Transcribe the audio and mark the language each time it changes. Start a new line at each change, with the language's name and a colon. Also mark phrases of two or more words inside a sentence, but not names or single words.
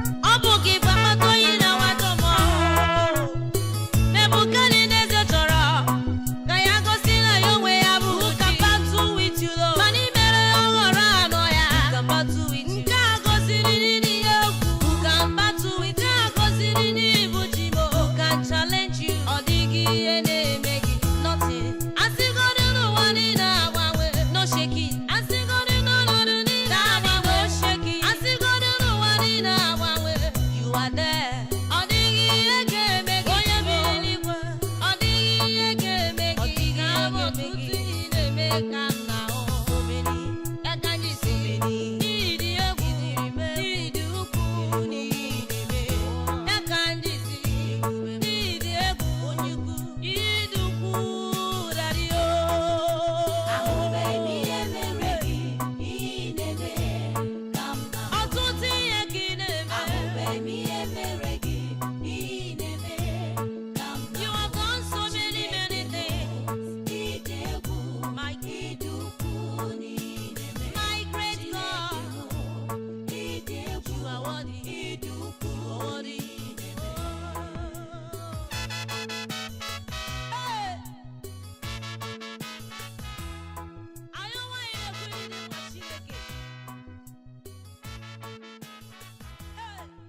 Igbo: Ọ bụ gị bụ akpata oyi na-awa dọm ọhụrụ. Nebukadneza chọrọ ka ya gosi na ya onwe ya bụ
English: Who can battle with you, Lord?
Igbo: Mana i mere ya ọ ghọrọ anọ ya.
English: Who can battle with you?
Igbo: Nke a gosiri n'ihe okwu.
English: Who can battle with you?
Igbo: Nke a gosiri n'ibu chi m.
English: Who can challenge you?
Igbo: Ọ dịghị ihe na-eme gị. Nothing. Asịgodu n'ụwa niile agbanwe,
English: no shaking.
Igbo: Asịgodu n'ọnọdụ niile agbanwe,
English: no shaking.
Igbo: Asịgodu n'ụwa niile agbanwe,
English: you are there.
Igbo: Ọ dịghị ihe ga-eme gị. Onye bi n'eluigwe. Ọ dịghị ihe ga-eme gị. Ọ dịghị ihe ga-eme gị. Ọtụtụ ihe na-eme ka m na-ahụ. Ya ka anyị si n'ịdị egwu. Ya ka anyị si n'ịdị egwu. Ịdị ukwu, daddy o. Ahụbeghị m ihe mere gị, ihe ị na-eme ka m na-ahụ. Ọtụtụ ihe ka ị na-eme. Ahụbeghị m ihe mere gị, ihe ị na-eme ka m You na-ahụ.
English: have done so many, many things.
Igbo: Ịdị egwu, My ịdị ukwu na ị na-eme.
English: My great Chineke God.
Igbo: m, ịdị egwu,
English: You are worthy.
Igbo: ịdị ukwu
English: You are
Igbo: na worthy. ị na-eme. Hey! Anyị nwaanyị na-ekwu ihe dị mma Chineke. Hey!